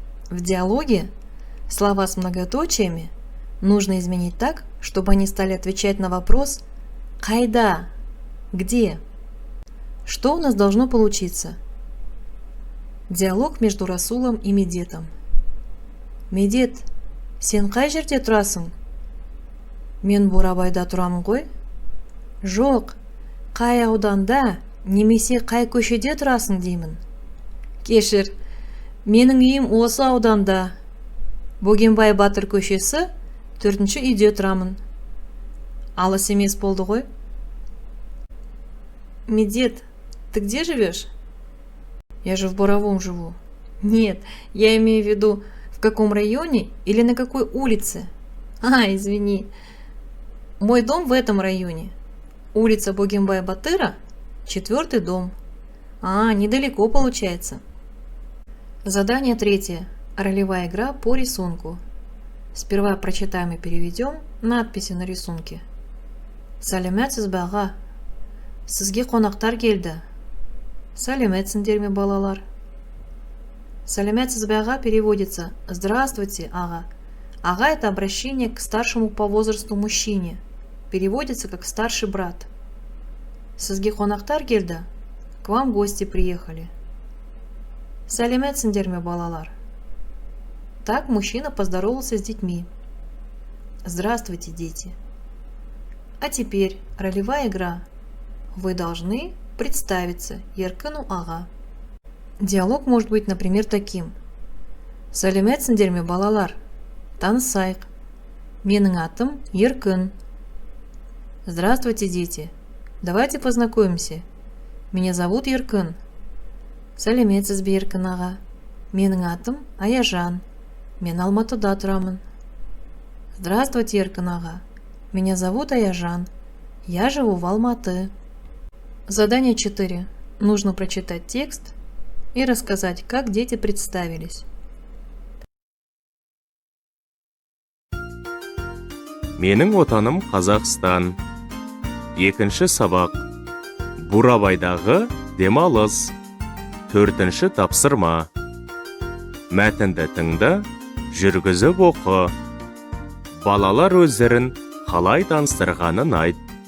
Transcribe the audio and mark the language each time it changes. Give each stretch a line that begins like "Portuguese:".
Russian: В диалоге слова с многоточиями нужно изменить так, чтобы они стали отвечать на вопрос
Kazakh: «Қайда?»
Russian: «Где?». Что у нас должно получиться? Диалог между Расулом и Медетом.
Kazakh: Медет, сен қай жерде тұрасың? Мен Бурабайда тұрамын ғой. Жоқ, қай ауданда немесе қай көшеде тұрасың деймін. Кешір, менің үйім осы ауданда. Бөгенбай Батыр көшесі 4-ші үйде тұрамын. Алыс емес болды ғой.
Russian: Медет, ты где живешь? Я же в Боровом живу. Нет, я имею в виду, в каком районе или на какой улице. Извини. Мой дом в этом районе. Улица Бөгенбай Батыра, 4-й дом. Недалеко получается. Задание третье. Ролевая игра по рисунку. Сперва прочитаем и переведем надписи на рисунке.
Kazakh: Сәлеметсіз баға. Сізге қонақтар келді. Сәлеметсіңдер ме, балалар? Сәлеметсіз баға
Russian: переводится «Здравствуйте, ага». Ага – это обращение к старшему по возрасту мужчине. Переводится как «старший брат».
Kazakh: Сізге қонақтар келді.
Russian: К вам гости приехали.
Kazakh: Сәлеметсіңдер ме, балалар?
Russian: Так мужчина поздоровался с детьми. Здравствуйте, дети. А теперь ролевая игра. Вы должны представиться Еркыну ага. Диалог может быть, например, таким.
Kazakh: Сәлеметсіңдер ме, балалар? Танысайық. Менің атым Еркін.
Russian: Здравствуйте, дети. Давайте познакомимся. Меня зовут Еркін.
Kazakh: Сәлеметсіз бе, Еркін аға? Менің атым Аяжан. Мен Алматыда тұрамын.
Russian: Здравствуйте, Еркін аға. Меня зовут Аяжан. Я живу в Алматы. Задание 4. Нужно прочитать текст и рассказать, как дети представились.
Kazakh: Менің отаным Қазақстан. Екінші сабақ. Бурабайдағы демалыс. 4-ші тапсырма. мәтінді тыңда, жүргізіп оқы. Балалар өздерін қалай таныстырғанын айт.